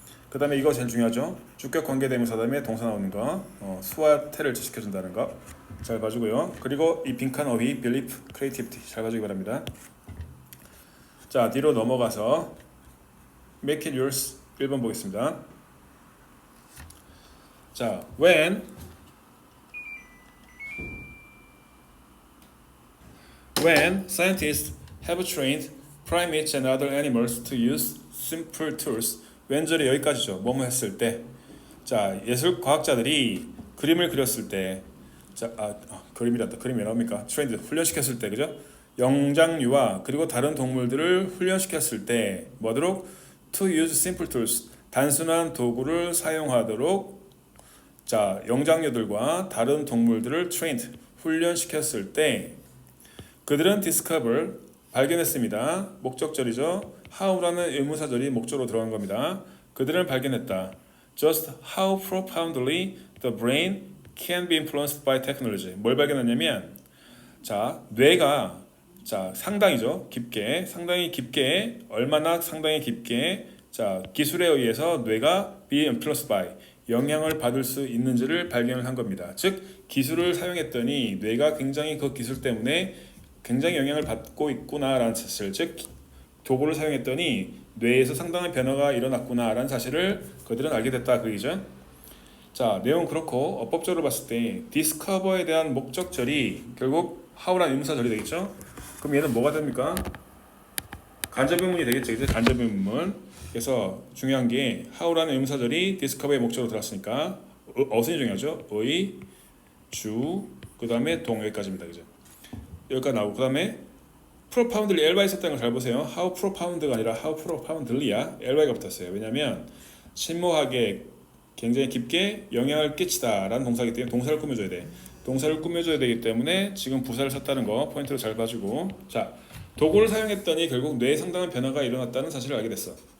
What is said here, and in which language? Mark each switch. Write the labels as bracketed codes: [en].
[ko] 그 다음에 이거 제일 중요하죠. 주격 관계대명사 다음에 동사 나오는 거, 수와 태를 지시켜준다는 거 잘 봐주고요. 그리고 이 빈칸 어휘, belief, creativity 잘 봐주기 바랍니다. 자, 뒤로 넘어가서 [en] make it yours [ko] 1번 보겠습니다. [en] 자, when scientists have trained primates and other animals to use simple tools, [ko] 왼절이 여기까지죠. 뭐뭐 했을 때. 자, 예술 과학자들이 그림을 그렸을 때, 자, 그림이란다. 그림이 왜 나옵니까? 트레인드, 훈련시켰을 때, 그죠? 영장류와 그리고 다른 동물들을 훈련시켰을 때 뭐하도록? [en] To use simple tools, [ko] 단순한 도구를 사용하도록. 자, 영장류들과 다른 동물들을 trained, 훈련시켰을 때 그들은 discover, 발견했습니다. 목적절이죠. how라는 의문사절이 목적으로 들어간 겁니다. 그들은 발견했다. [en] Just how profoundly the brain can be influenced by technology. [ko] 뭘 발견했냐면, 자, 뇌가 상당히죠. 깊게, 상당히 깊게, 얼마나 상당히 깊게, 자, 기술에 의해서 뇌가 [en] be influenced by, [ko] 영향을 받을 수 있는지를 발견을 한 겁니다. 즉, 기술을 사용했더니 뇌가 굉장히 그 기술 때문에 굉장히 영향을 받고 있구나라는 사실, 즉 도구를 사용했더니 뇌에서 상당한 변화가 일어났구나라는 사실을 그들은 알게 됐다 그 얘기죠. 자, 내용 그렇고 어법적으로 봤을 때 discover에 대한 목적절이 결국 how라는 의문사절이 되겠죠. 그럼 얘는 뭐가 됩니까? 간접의문이 되겠죠. 이제 간접의문. 그래서 중요한 게 how라는 의문사절이 discover의 목적으로 들어왔으니까 어순이 중요하죠. 의, 주, 그 다음에 동, 여기까지입니다. 그죠? 여기까지 나오고, 그 다음에 profoundly ly가 있었다는 걸 잘 보세요. how profound가 아니라 how profoundly야. ly가 붙었어요. 왜냐하면 심오하게, 굉장히 깊게 영향을 끼치다 라는 동사이기 때문에 동사를 꾸며줘야 돼. 동사를 꾸며줘야 되기 때문에 지금 부사를 썼다는 거 포인트로 잘 봐주고, 자, 도구를 사용했더니 결국 뇌에 상당한 변화가 일어났다는 사실을 알게 됐어.